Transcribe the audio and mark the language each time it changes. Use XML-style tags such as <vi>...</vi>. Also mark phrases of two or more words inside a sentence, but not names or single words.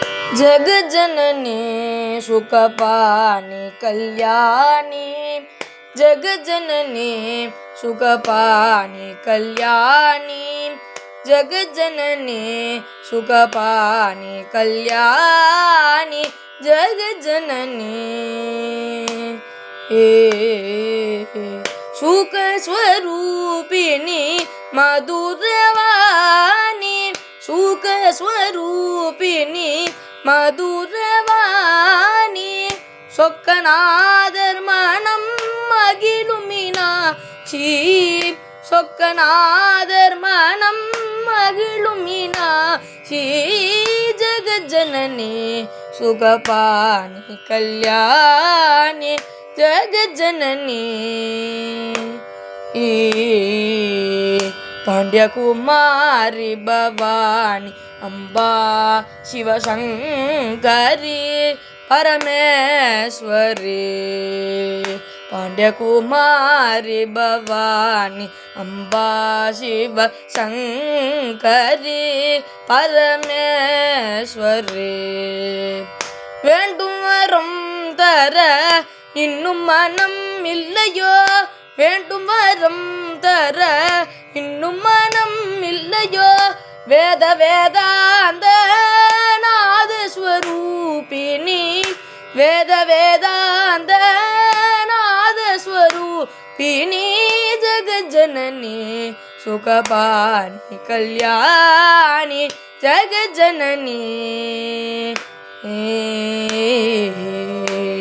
<sa>जगज्जननी सुखपानि कल्याणी, जगज्जननी सुखपानि कल्याणी, जगज्जननी सुखपानि कल्याणी, जगज्जननी सुख स्वरूपिणी मधुरवाणी, सुख स्वरूपिणी मधुरवाणी,</sa> <ta>சொக்கநாதர் மனம் மகிழும் மீனாட்சி, சொக்கநாதர் மனம் மகிழும் மீனாட்சி,</ta> <sa>जगज्जननि सुखपाणि कल्याणि जगज्जननि पांड्यकुमारी भवानी अम्बा शिवशंकरी परमेश्वरी, पांड्यकुमारी भवानी अम्बा शिवशंकरी परमेश्वरी,</sa> <ta>வேண்டும் வரம் தர இன்னும் மனம் இல்லையோ, வேண்டும் வரம் தர இன்னும் மனம் இல்லையோ,</ta> <sa>वेद वेदान्त नादस्वरूपिणि वेद वेदान्त नादस्वरूपिणि जगज्जननि सुखपाणि कल्याणि जगज्जननि</sa>